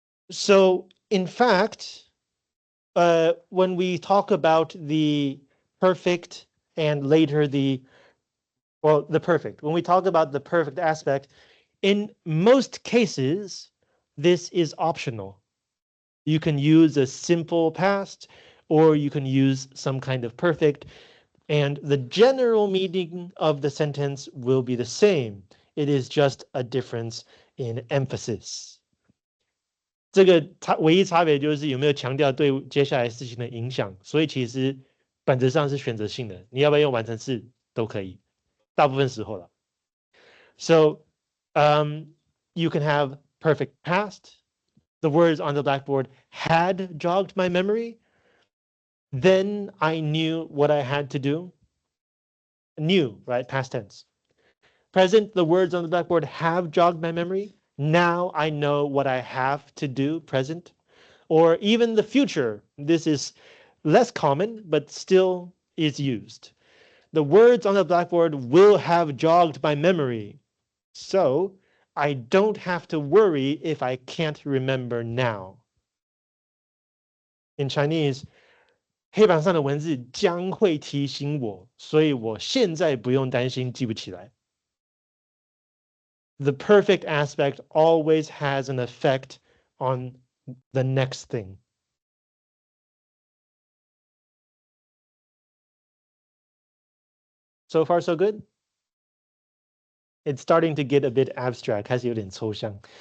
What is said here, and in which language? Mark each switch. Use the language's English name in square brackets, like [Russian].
[English] So, in fact, when we talk about the perfect and later the perfect, when we talk about the perfect aspect, in most cases, this is optional. You can use a simple past or you can use some kind of perfect, and the general meaning of the sentence will be the same. It is just a difference in emphasis. [Chinese] 这个唯一差别就是有没有强调对接下来事情的影响，所以其实本质上是选择性的，你要不要用完成式都可以，大部分时候了。 [English] So, you can have perfect past. The words on the blackboard had jogged my memory. Then I knew what I had to do. Knew, right? Past tense. Present, the words on the blackboard have jogged my memory. Now I know what I have to do, present. Or even the future. This is less common, but still is used. The words on the blackboard will have jogged my memory. So I don't have to worry if I can't remember now. In Chinese, [Chinese] 黑板上的文字将会提醒我，所以我现在不用担心记不起来。 [English] The perfect aspect always has an effect on the next thing. So far, so good? It's starting to get a bit abstract, [Chinese] 开始有点抽象.